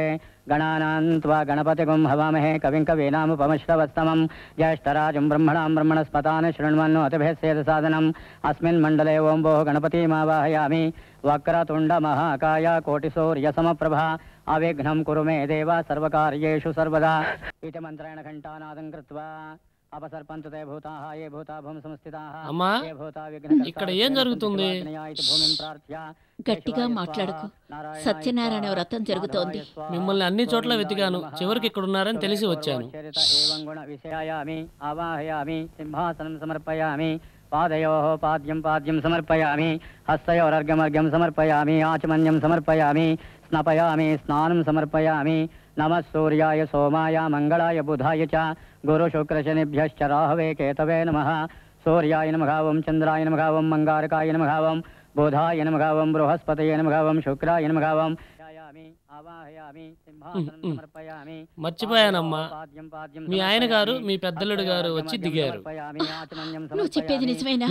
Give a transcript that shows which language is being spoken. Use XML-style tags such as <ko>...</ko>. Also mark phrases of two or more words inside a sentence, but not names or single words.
<sa>गणानां त्वा गणपतिगुं हवामहे कविं कवीनामुपमश्रवस्तमं ज्येष्ठराजं ब्रह्मणां ब्रह्मणस्पतान् शृण्वन्नोतिभिः सेदसादनम् अस्मिन् मण्डले ओं भोः गणपतिमावाहयामि। वक्रतुण्डमहाकाय कोटिसूर्यसमप्रभा अविघ्नं कुरु मे देव सर्वकार्येषु सर्वदा इति मन्त्रेण घण्टानादं कृत्वा अपसर्पन्तु ते भूताः ये भूता भूमि संस्थिताः</sa> <te>అమ్మా,</te> <sa>ये भूता</sa> <te>ఇక్కడ ఏం జరుగుతుంది? గట్టిగా మాట్లాడకు. సత్యనారాయణ వ్రతం జరుగుతోంది. మిమ్మల్ని అన్ని చోట్ల వెతికాను, చివరికి ఇక్కడ ఉన్నారని తెలిసి వచ్చాను.</te> <sa>आवाहयामि सिंहासनं समर्पयामि पादयोः पाद्यं पाद्यं समर्पयामि हस्तयोरर्घ्यमर्घ्यं समर्पयामि आचमन्यं समर्पयामि स्नापयामि स्नानं समर्पयामि। नमः सूर्याय सोमाय मंगलाय बुधाय च गुरुशुक्रशनिभ्यश्च राहवे केतवे नमः। सूर्याय नमः ओं चन्द्राय नमः ओं मंगारकाय नमः ओं बुधाय नमः ओं बृहस्पतये नमः ओं शुक्राय नमः ओं</sa> <te>మర్చిపోయానమ్మా, మీ ఆయన గారు మీ పెద్దలుడు గారు వచ్చి దిగారు. నువ్వు చెప్పేది నిజమేనా?</te>